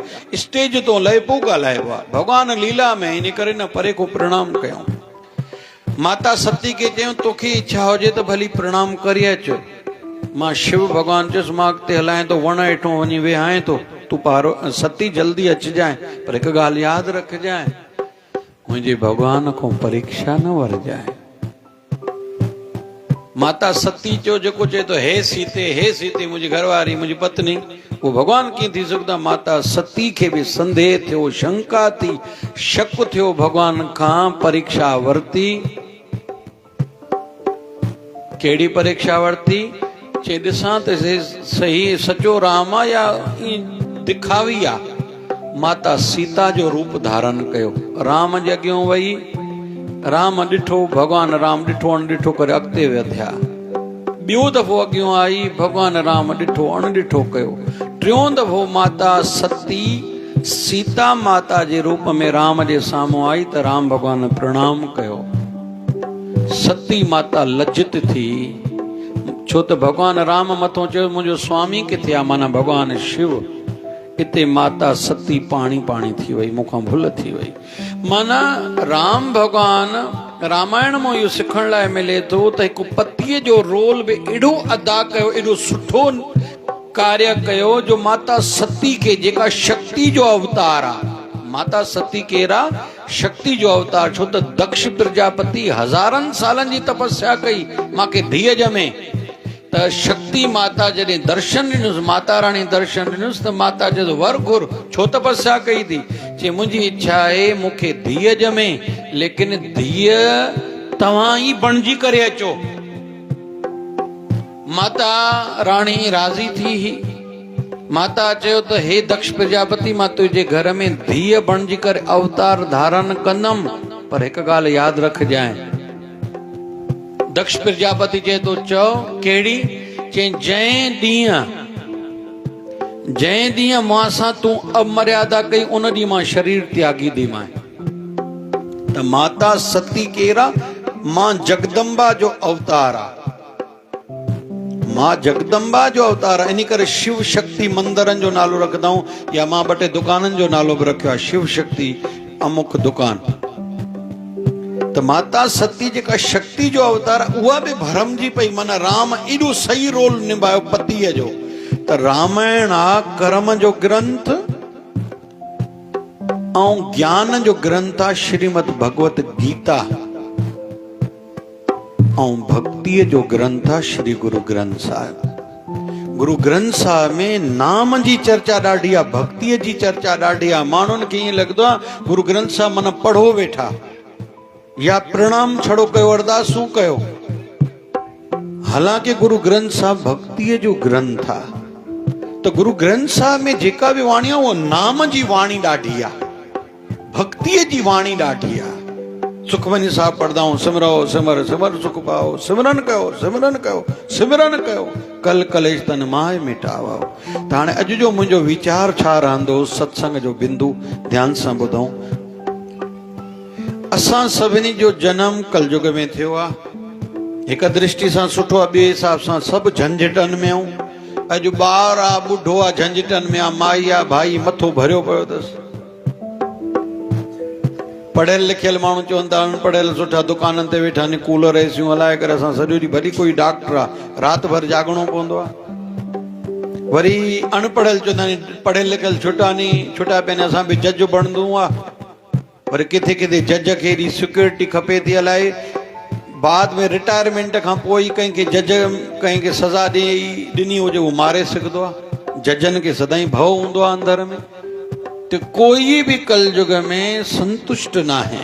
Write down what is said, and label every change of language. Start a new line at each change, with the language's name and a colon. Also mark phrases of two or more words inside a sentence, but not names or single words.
Sindhi: स्टेज तो लहे पोइ ॻाल्हाइबो आहे। भगवान लीला में, इन करे न परे को प्रणाम कयूं। माता सती खे चयूं तोखे इच्छा हुजे त भली प्रणाम करे अचु। मां शिव भगवान चयुसि मां अॻिते हलाए थो, वण हेठो वञी वेहाए थो, तूं पारो सती जल्दी अचिजांइ, पर हिकु ॻाल्हि यादि रखजांइ, मुंहिंजे भगवान खां परीक्षा न वरजांइ। माता सती जो जेको चए थो हे सीते मुंहिंजी घरवारी, मुंहिंजी पत्नी, वो भगवान कीअं थी सघंदा? माता सती खे बि संदेह थियो, शंका थी, शक थियो, भगवान खां परीक्षा वरिती। कहिड़ी परीक्षा वरिती? चे ॾिसां त सही सचो राम आहे या दिखावी आहे। माता सीता जो रूप धारण कयो, राम जे अॻियां वही, राम ॾिठो, भॻवान राम ॾिठो अणॾिठो करे अॻिते वधिया। ॿियो दफ़ो अॻियां आई, भॻवान राम ॾिठो अणॾिठो कयो। टियों दफ़ो माता सती सीता माता जे रूप में राम जे साम्हूं आई त राम भॻवान प्रणाम कयो। सती माता लज्जित थी, छो त भॻवान राम मथां चयो मुंहिंजो स्वामी किथे आहे, माना भॻवान शिव। इते माता सती पाणी पाणी थी वई, मूंखां भुल थी वई। माना राम भॻवान रामायण मां इहो सिखण लाइ मिले थो त हिकु पतीअ जो रोल बि एॾो अदा कयो, एॾो सुठो कार्य कयो जो माता सती खे, जेका शक्ति जो अवतार आहे, माता सती केरा शक्ति जो अवतार, छो त दक्ष प्रजापति हज़ारनि सालनि जी तपस्या कई मांखे धीअ ॼमे, त शक्ति माता जॾहिं दर्शन ॾिनुसि, माता रानी दर्शन ॾिनुसि त माता चयो वर घुर, छो तपस्या कई थी? चई मुंहिंजी इच्छा आहे मूंखे धीअ ॼमे, लेकिन धीअ तव्हां ई बणिजी करे अचो। माता रानी राज़ी थी ही। माता चयो त हे दक्ष प्रजापति, मां तुंहिंजे घर में धीअ बणिजी करे अवतार धारण कंदमि, पर हिकु ॻाल्हि यादि रखजांइ। दक्ष प्रजापति चए थो चओ कहिड़ी? चई जंहिं ॾींहुं मां सां तूं अमर्यादा कई उन ॾींहुं मां शरीर त्यागी ॾीमांइ। त माता सती केरा? मां जगदम्बा जो अवतार आहे, मां जगदम्बा जो अवतार आहे। इन करे शिव शक्ति मंदिरनि जो नालो रखंदा आहियूं, या मां 2 टे दुकाननि जो नालो बि रखियो आहे, शिव शक्ति अमुक दुकान। त माता सती जेका शक्ति जो अवतार, उहा बि भरमजी पई, माना राम एॾो सही रोल निभायो पतीअ जो। त रामायण आहे कर्म जो ग्रंथ ऐं ज्ञान जो ग्रंथ आहे श्रीमद भगवत गीता, ऐं भक्तीअ जो ग्रंथ आहे श्री गुरु ग्रंथ साहिब। गुरु ग्रंथ साहिब में नाम जी चर्चा ॾाढी आहे, भक्तीअ जी चर्चा ॾाढी आहे। माण्हुनि खे ईअं लॻंदो आहे गुरु ग्रंथ साहिब माना पढ़ो वेठा, या प्रणाम छड़ो कयो, अरदासूं कयो। हालांकि गुरु ग्रंथ साहिब भक्तीअ जो ग्रंथ आहे। त गुरु ग्रंथ साहिब में जेका बि वाणी आहे उहा नाम जी वाणी ॾाढी आहे, भक्तीअ जी वाणी ॾाढी आहे। सुखमनी साहिब पढ़ंदा आहियूं,
Punjabi: ਸਿਮਰਉ ਸਿਮਰਿ ਸਿਮਰਿ ਸੁਖੁ ਪਾਵਉ,
Sindhi: सिमरन कयो सिमरन कयो सिमरन कयो,
Punjabi: ਕਲਿ ਕਲੇਸ ਤਨ ਮਾਹਿ ਮਿਟਾਵਉ।
Sindhi: त हाणे अॼु जो मुंहिंजो वीचार छा रहंदो, सत्संग जो बिंदु ध्यान सां ॿुधो। असां सभिनी जो जनम कलयुग में थियो आहे। हिकु दृष्टि सां सुठो आहे, ॿिए हिसाब सां सभु झंझटनि में आहियूं। अॼु ॿार आहे, ॿुढो आहे, झंझटनि में आहे, माई आहे, भाई मथो भरियो पियो अथसि। पढ़ियल लिखियल माण्हू चवनि था अनपढ़ियल सुठा दुकाननि ते वेठा आहिनि, कूलर एसियूं हलाए करे। असां सॼो ॾींहुं, वरी कोई डॉक्टर आहे राति भर जागणो पवंदो आहे। वरी अनपढ़ियल चवंदा आहिनि पढ़ियल लिखियल छुटा नी, छुटा पहिने असां बि जज बणंदो आहे। वरी किथे किथे जज खे एॾी सिक्योरिटी खपे थी, अलाए बाद में रिटायरमेंट खां पोइ ई कंहिंखे जज कंहिंखे सज़ा ॾिनी हुजे उहो मारे सघंदो आहे। जजनि खे सदाईं भउ हूंदो आहे अंदर में। त कोई बि कलयुग में संतुष्ट न आहे।